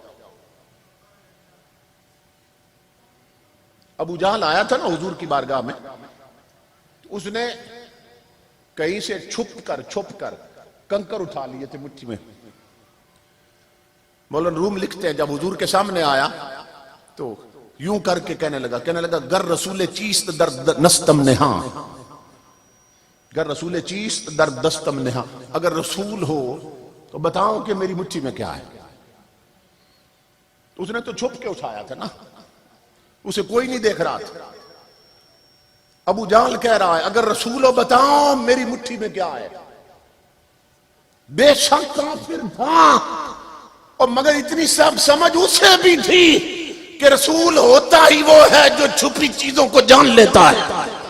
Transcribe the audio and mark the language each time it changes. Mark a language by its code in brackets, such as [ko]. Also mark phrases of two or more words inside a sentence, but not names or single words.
[ur] ابو جہل آیا تھا نا حضور کی بارگاہ میں، اس نے کہیں سے چھپ کر کنکر اٹھا لیے تھے مٹھی میں. مولانا روم لکھتے ہیں جب حضور کے سامنے آیا تو یوں کر کے کہنے لگا [fa] گر رسول چیست در نستم نہاں، گر رسول چیست در دستم نہاں، [ur] اگر رسول ہو تو بتاؤ کہ میری مٹھی میں کیا ہے. تو اس نے تو چھپ کے اٹھایا تھا نا، اسے کوئی نہیں دیکھ رہا تھا. ابو جہل کہہ رہا ہے اگر رسول ہو بتاؤ میری مٹھی میں کیا ہے. بے شک کافر تھا، اور مگر اتنی سب سمجھ اسے بھی تھی کہ رسول ہوتا ہی وہ ہے جو چھپی چیزوں کو جان لیتا ہے.